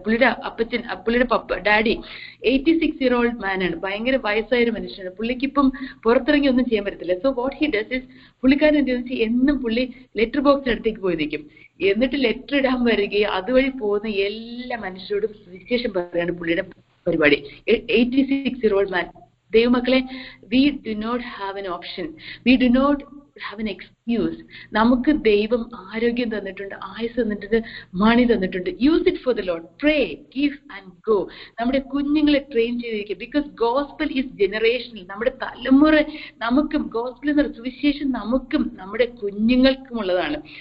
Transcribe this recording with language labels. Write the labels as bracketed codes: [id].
[ml] പുള്ളിയുടെ daddy 86-year-old മാനാണ്, ഭയങ്കര വയസ്സായ ഒരു മനുഷ്യനാണ്. പുള്ളിക്ക് ഇപ്പം പുറത്തിറങ്ങി ഒന്നും ചെയ്യാൻ പറ്റത്തില്ല. [en] so what he does is, [ml] പുള്ളിക്കാരൻ എന്താണെന്ന് വെച്ചാൽ എന്നും പുള്ളി ലെറ്റർ ബോക്സിനടുത്തേക്ക് പോയി നിൽക്കും. എന്നിട്ട് ലെറ്റർ ഇടാൻ വരികയും അതുവഴി പോകുന്ന എല്ലാ മനുഷ്യരോടും സുവിശേഷം പറയാണ് പുള്ളിയുടെ പരിപാടി. [en] 86-year-old man. [ml] ദൈവമക്കളെ, [en] we do not have an option, we do not have an excuse. [ml] നമുക്ക് ദൈവം ആരോഗ്യം തന്നിട്ടുണ്ട്, ആയുസ് തന്നിട്ടുണ്ട്, മണി തന്നിട്ടുണ്ട്. [en] Use it for the lord. [ml] Pray, give and go. നമ്മുടെ കുഞ്ഞുങ്ങളെ ട്രെയിൻ ചെയ്തിരിക്കുക. [en] Because gospel is generational. [ml] നമ്മുടെ തലമുറ, നമുക്കും ഗോസ്പൽ എന്ന സുവിശേഷം നമുക്കും നമ്മുടെ കുഞ്ഞുങ്ങൾക്കും ഉള്ളതാണ്.